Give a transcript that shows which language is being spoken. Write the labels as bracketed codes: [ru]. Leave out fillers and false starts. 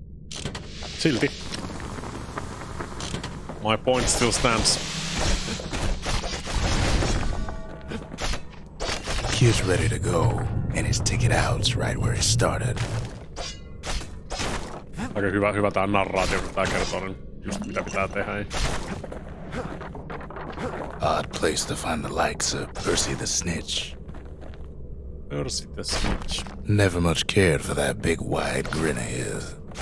[fi] Silti. [en] My point still stands. Kid's ready to go, and his ticket out's right where he started. [fi] Aika hyvä tää narraatio, kun tää kertoo niin just mitä pitää tehdä. [en] Odd place to find the likes of Percy the Snitch. Percy the Snitch. Never much cared for that big wide grin of his.